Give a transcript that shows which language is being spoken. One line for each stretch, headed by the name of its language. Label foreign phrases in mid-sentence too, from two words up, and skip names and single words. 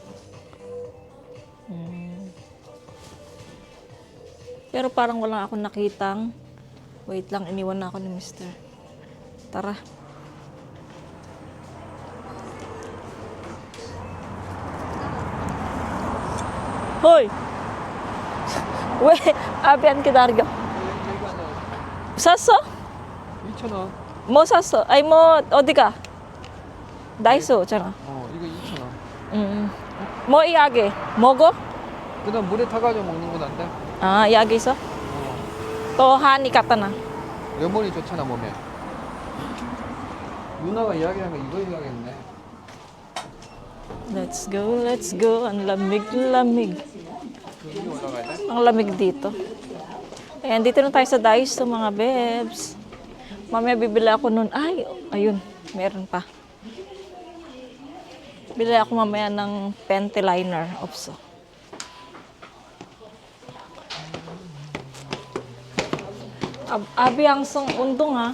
Filipino: Pero parang wala akong nakitang. Wait lang, iniwan na ako ni Mister. Tara. Hoy!
Korean: 왜 앞에 안 기다려? 샀어? 2,000원. 뭐 샀어? 아니 뭐 어디가? 다이소잖아. 이거 2,000원. 뭐 이야기? 먹어? 그다음 물에 타가지고 먹는 건 안 돼? 아 이야기 있어? 또 하니 갔다나. 레몬이 좋잖아 몸에. 누나가 이야기한 거 이거 이야기했네.
English: Let's go.
Filipino: Ang lamig.
Korean: 여기 올라가야 돼?
Filipino: Ang lamig dito. Ayan, dito na tayo sa Daiso mga bebs. Mamaya bibili ako nun. Ay, ayun, meron pa. Bili ako mamaya ng Penty liner. Opso. Abi ang song undong ha.